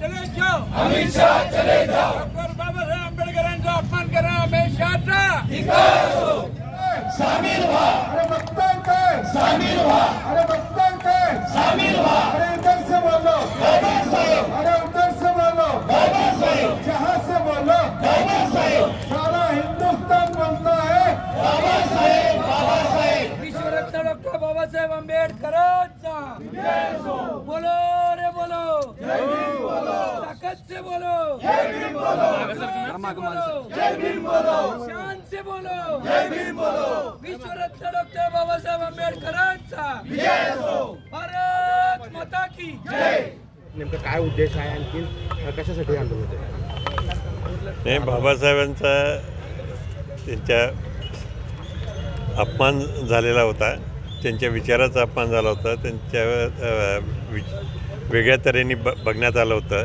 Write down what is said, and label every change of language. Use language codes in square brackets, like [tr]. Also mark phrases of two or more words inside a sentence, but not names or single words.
[hi] शाह चले जाओ। [mr] डॉक्टर बाबासाहेब आंबेडकरांचा अपमान करा अमित शहाचा शामिल व्हा। अरे मतदान काय शामिल व्हा। अरे मतदान काय शामिल व्हा। [hi] अरे इधर से बोलो बाबा साहेब। अरे उधर से बोलो बाबा साहेब। जहां से बोलो बाबा साहेब। सारा हिंदुस्तान बोलता है बाबा साहेब बाबा साहेब। विश्वरत्न डॉक्टर बाबासाहेब आंबेडकरांचा बोलो रे बोलो जय भीम बोलो। ताकत से बोलो जय भीम बोलो। जय भीम बोलो। शान से बोलो जय भीम बोलो। विश्वरत्न डॉक्टर बाबासाहेब आंबेडकरांचा भारत माता की जय। [mr] नेमका काय उद्देश आहे आणखी कशासाठी आंदोलन होते? नाही, बाबासाहेबांचा त्यांच्या अपमान झालेला होता, त्यांच्या विचाराचा अपमान झाला होता, त्यांच्या वेगळ्या तऱ्हेने बघण्यात आलं होतं.